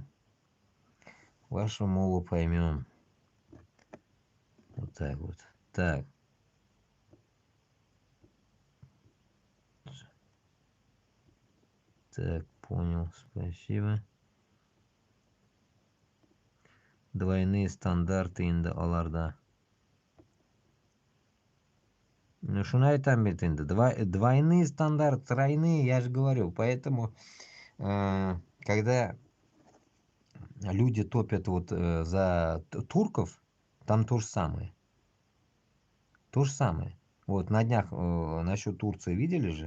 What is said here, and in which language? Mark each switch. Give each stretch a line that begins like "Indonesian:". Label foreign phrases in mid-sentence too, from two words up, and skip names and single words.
Russian: Вашу мову поймем. Вот так вот. Так. Так, понял, спасибо. Двойные стандарты
Tatar: инде аларда. Ну, шуны айтам бит инде.
Russian: Двойные стандарты, тройные, я же говорю. Поэтому, когда люди топят вот за турков, там то же самое. То же самое. Вот на днях насчет Турции видели же?